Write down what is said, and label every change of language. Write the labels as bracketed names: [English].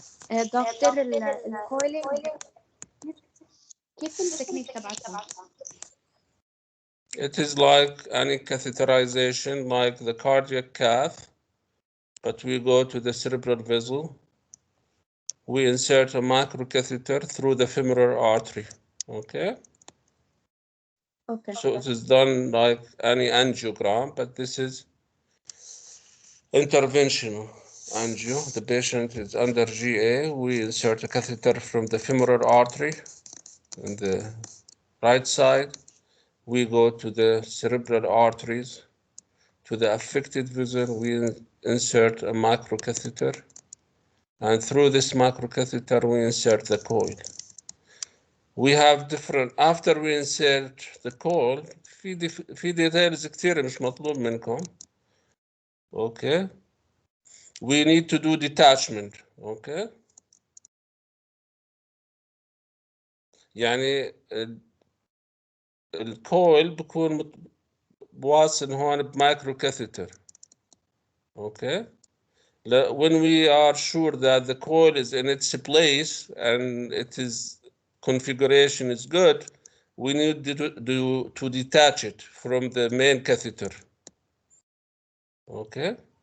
[Arabic] دكتور الكويلينج كيف التكنيك تبعكم؟ [English] It is like any catheterization, like the cardiac cath, but we go to the cerebral vessel. We insert a microcatheter through the femoral artery. Okay? Okay. So it is done like any angiogram, but this is interventional angio. The patient is under GA. We insert a catheter from the femoral artery on the right side. We go to the cerebral arteries. To the affected vessel, we insert a microcatheter, and through this microcatheter, we insert the coil. We have different, after we insert the coil, [Arabic] في details كتير مش مطلوب منكم. [English] Okay. We need to do detachment. Okay. [Arabic] يعني الكويل بكون واصل هون بمايكروكاثيتر. [English] Okay. When we are sure that the coil is in its place and its configuration is good, we need to detach it from the main catheter. Okay.